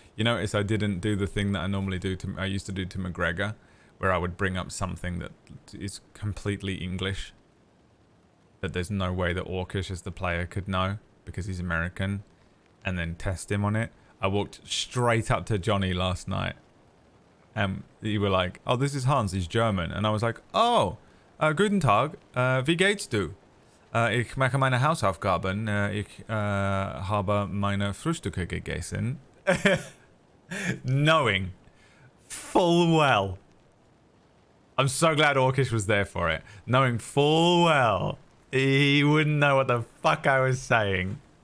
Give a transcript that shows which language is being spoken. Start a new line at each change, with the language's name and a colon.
English: You notice I didn't do the thing that I normally do I used to do to McGregor, where I would bring up something that is completely English, that there's no way that Orcish as the player could know because he's American, and then test him on it. I walked straight up to Johnny last night and you were like, oh, this is Hans, he's German. And I was like, oh,
German: guten Tag, wie geht's du? Ich mache meine Hausaufgaben, ich habe meine Frühstücke gegessen.
English: Knowing full well. I'm so glad Orcish was there for it. Knowing full well he wouldn't know what the fuck I was saying.